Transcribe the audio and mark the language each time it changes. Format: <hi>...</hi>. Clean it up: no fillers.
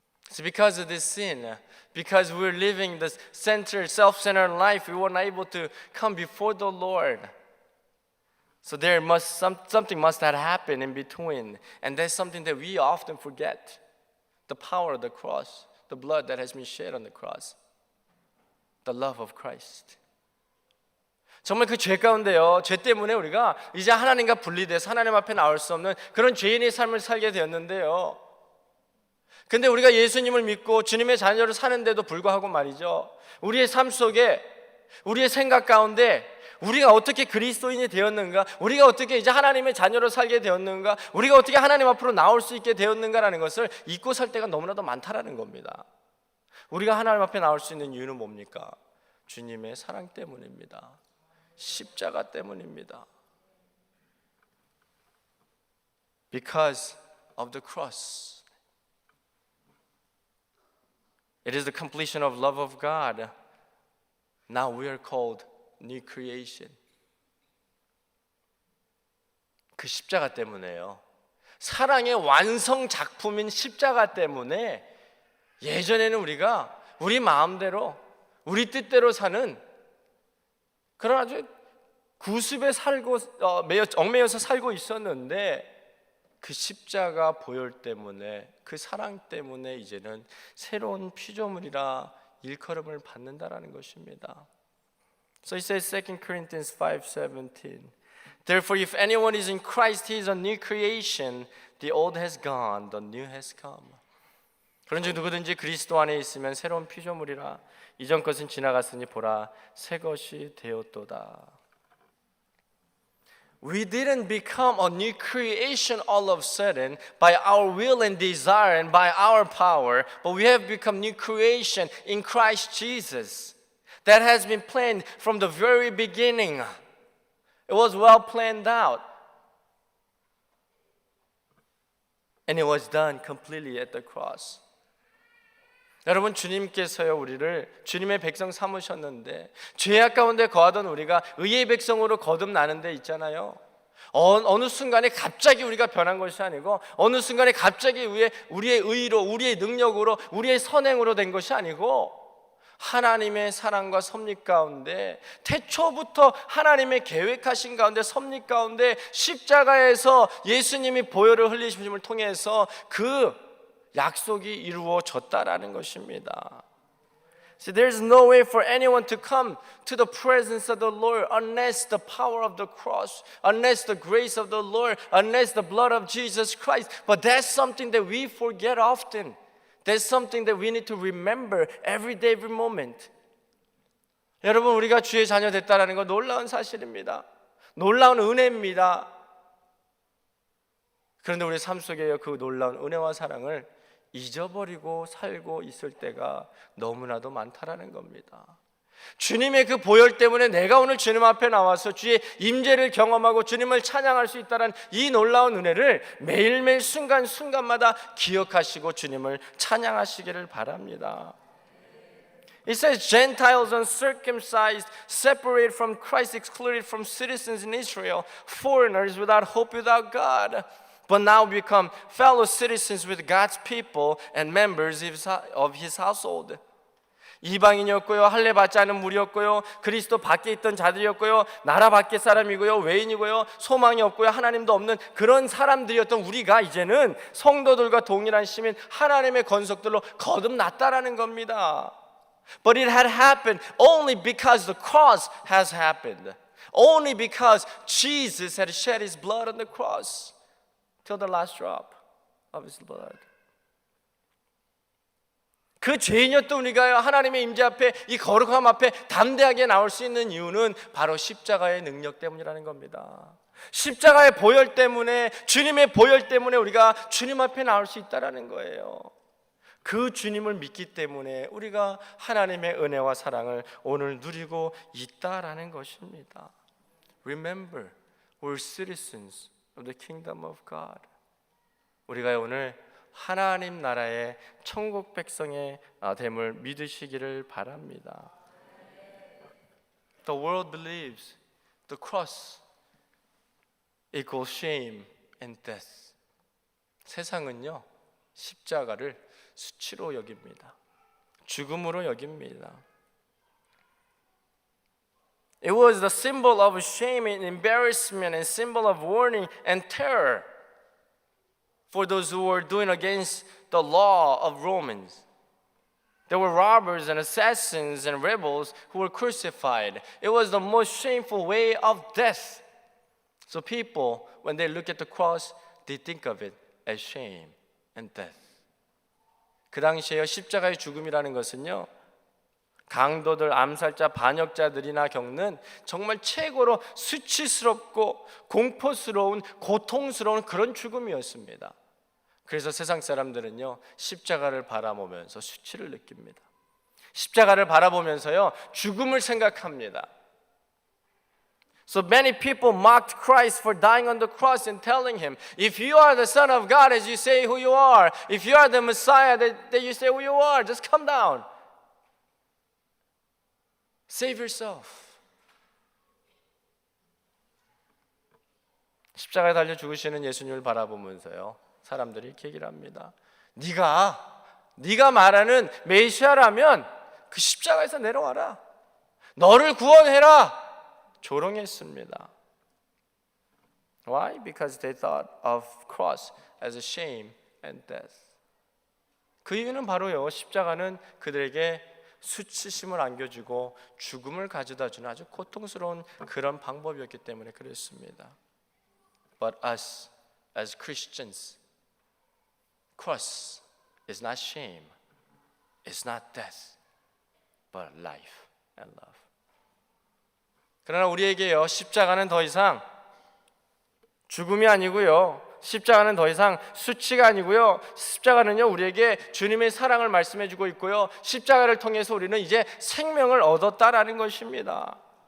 <en>It's because of this sin, because we're living this self-centered life, we were not able to come before the Lord. So something must have happened in between, and that's something that we often forget. The power of the cross, the blood that has been shed on the cross, the love of Christ.</en> <ko>정말 그 죄 가운데요, 죄 때문에 우리가 이제 하나님과 분리돼서 하나님 앞에 나올 수 없는 그런 죄인의 삶을 살게 되었는데요. 근데 우리가 예수님을 믿고 주님의 자녀로 사는데도 불구하고 말이죠, 우리의 삶 속에, 우리의 생각 가운데 우리가 어떻게 그리스도인이 되었는가, 우리가 어떻게 이제 하나님의 자녀로 살게 되었는가, 우리가 어떻게 하나님 앞으로 나올 수 있게 되었는가라는 것을 잊고 살 때가 너무나도 많다라는 겁니다. 우리가 하나님 앞에 나올 수 있는 이유는 뭡니까? 주님의 사랑 때문입니다. 십자가 때문입니다.</ko> <en>Because of the cross. It is the completion of love of God. Now we are called new creation.</en> <ko>그 십자가 때문에요. 사랑의 완성 작품인 십자가 때문에 예전에는 우리가 우리 마음대로, 우리 뜻대로 사는 그런 아주 구습에 살고 얽매여서 살고 있었는데, 그 십자가 보혈 때문에, 그 사랑 때문에 이제는 새로운 피조물이라 일컬음을 받는다라는 것입니다.</ko> <en>So it says 2 Corinthians 5:17. Therefore, if anyone is in Christ, he is a new creation. The old has gone, the new has come.</en> <ko>그런즉 누구든지 그리스도 안에 있으면 새로운 피조물이라. 이전 것은 지나갔으니 보라, 새 것이 되었도다.</ko> <en>We didn't become a new creation all of a sudden by our will and desire and by our power, but we have become new creation in Christ Jesus. That has been planned from the very beginning. It was well planned out. And it was done completely at the cross.</en> <ko>여러분, 주님께서요 우리를 주님의 백성 삼으셨는데 죄악 가운데 거하던 우리가 의의 백성으로 거듭나는 데 있잖아요. 어느 순간에 갑자기 우리가 변한 것이 아니고 어느 순간에 갑자기 우리의 의로, 우리의 능력으로, 우리의 선행으로 된 것이 아니고 하나님의 사랑과 섭리 가운데 태초부터 하나님의 계획하신 가운데 섭리 가운데 십자가에서 예수님이 보혈을 흘리심을 통해서 그 약속이 이루어졌다라는 것입니다.</ko> <en>See, there's no way for anyone to come to the presence of the Lord unless the power of the cross, unless the grace of the Lord, unless the blood of Jesus Christ. But that's something that we forget often. That's something that we need to remember every day, every moment.</en> <ko>여러분, 우리가 주의 자녀 됐다라는 건 놀라운 사실입니다. 놀라운 은혜입니다. 그런데 우리 삶 속에 그 놀라운 은혜와 사랑을 잊어버리고 살고 있을 때가 너무나도 많다라는 겁니다. 주님의 그 보혈 때문에 내가 오늘 주님 앞에 나와서 주의 임재를 경험하고 주님을 찬양할 수 있다는 이 놀라운 은혜를 매일매일 순간순간마다 기억하시고 주님을 찬양하시기를 바랍니다.</ko> <en>It says Gentiles uncircumcised, separated from Christ, excluded from citizens in Israel, foreigners without hope, without God. But now become fellow citizens with God's people and members of His household.</en> <ko>이방인이었고요, 할례 받지 않은 무리였고요, 그리스도 밖에 있던 자들이었고요, 나라 밖의 사람이고요, 외인이고요, 소망이 없고요, 하나님도 없는 그런 사람들이었던 우리가 이제는 성도들과 동일한 시민 하나님의 권속들로 거듭났다라는 겁니다.</ko> <en>But it had happened only because the cross has happened. Only because Jesus had shed His blood on the cross. Till the last drop of His blood.</en> <ko>그 죄인이었던 우리가 하나님의 임재 앞에 이 거룩함 앞에 담대하게 나올 수 있는 이유는 바로 십자가의 능력 때문이라는 겁니다. 십자가의 보혈 때문에, 주님의 보혈 때문에 우리가 주님 앞에 나올 수 있다라는 거예요. 그 주님을 믿기 때문에 우리가 하나님의 은혜와 사랑을 오늘 누리고 있다라는 것입니다.</ko> <en>Remember, we're citizens of the kingdom of God.</en> <ko>우리가 오늘 하나님 나라의 천국 백성의 됨을 믿으시기를 바랍니다.</ko> <en>The world believes the cross equals shame and death.</en> <ko>세상은요, 십자가를 수치로 여깁니다. 죽음으로 여깁니다.</ko> <en>It was the symbol of shame and embarrassment and symbol of warning and terror for those who were doing against the law of Romans. There were robbers and assassins and rebels who were crucified. It was the most shameful way of death. So people, when they look at the cross, they think of it as shame and death.</en> <ko>그 당시에 십자가의 죽음이라는 것은요, 강도들, 암살자, 반역자들이나 겪는 정말 최고로 수치스럽고 공포스러운, 고통스러운 그런 죽음이었습니다. 그래서 세상 사람들은요, 십자가를 바라보면서 수치를 느낍니다. 십자가를 바라보면서요, 죽음을 생각합니다.</ko> <en>So many people mocked Christ for dying on the cross and telling Him, if you are the Son of God as you say who you are, if you are the Messiah that you say who you are, just come down. Save yourself.</en> <ko>십자가에 달려 죽으시는 예수님을 바라보면서요, 사람들이 이렇게 얘기를 합니다. 네가 말하는 메시아라면 그 십자가에서 내려와라. 너를 구원해라. 조롱했습니다.</ko> <en>Why? Because they thought of cross as a shame and death.</en> <ko>그 이유는 바로요, 십자가는 그들에게 수치심을 안겨주고 죽음을 가져다주는 아주 고통스러운 그런 방법이었기 때문에 그랬습니다.</ko> <en>But us as Christians, cross is not shame, it's not death, but life and love.</en> <ko>그러나 우리에게요, 십자가는 더 이상 죽음이 아니고요, 십자가는 더 이상 수치가 아니고요, 십자가는요, 우리에게 주님의 사랑을 말씀해 주고 있고요, 십자가를 통해서 우리는 이제 생명을 얻었다라는 것입니다.</ko>